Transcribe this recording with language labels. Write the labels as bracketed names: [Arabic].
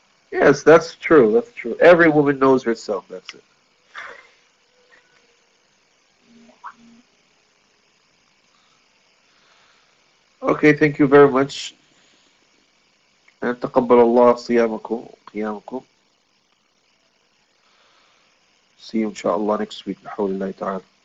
[English] Yes, that's true. That's true. Every woman knows herself. That's it. Okay, thank you very much. [Arabic] And تقبل الله صيامكم وقيامكم. [English] See you, inshallah, next week. [Arabic] بحول الله تعالى.